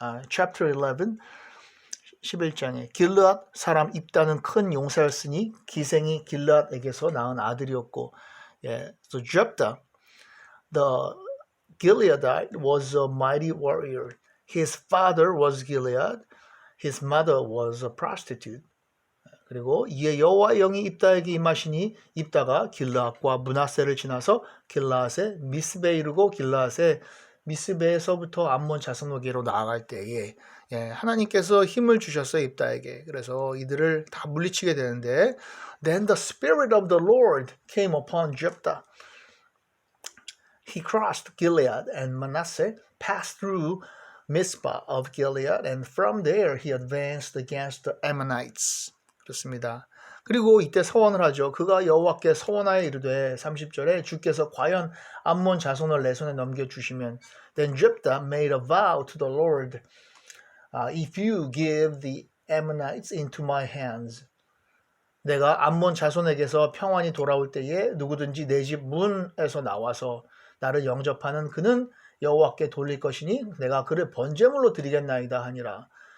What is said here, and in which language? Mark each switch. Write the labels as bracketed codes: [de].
[ko] Chapter 11 11장에 길르앗 사람 입다는 큰 용사였으니 기생이 길르앗에게서 낳은 아들이었고, [en] so Jephthah the Gileadite was a mighty warrior. His father was Gilead. His mother was a prostitute. [ko] 그리고 이에 여호와 영이 입다에게 임하시니 입다가 길르앗과 므낫세를 지나서 길르앗의 미스베에 이르고 길르앗의 미스베에서부터 암몬 자손에게로 나아갈 때에 하나님께서 힘을 주셨어요, 입다에게. 그래서 이들을 다 물리치게 되는데, [en] Then the spirit of the Lord came upon Jephthah. He crossed Gilead and Manasseh, passed through Mizpah of Gilead, and from there he advanced against the Ammonites. [ko] 그렇습니다. 그리고 이때 서원을 하죠. 그가 여호와께 서원하여 이르되, 30절에 주께서 과연 암몬 자손을 내 손에 넘겨주시면, [en] Then Jephthah made a vow to the Lord, If you give the Ammonites into my hands, [ko] 내가 암몬 자손에게서 평안이 돌아올 때에 누구든지 내 집 문에서 나와서 나를 영접하는 그는 여호와께 돌릴 것이니 내가 그를 번제물로 드리겠나이다 하니라.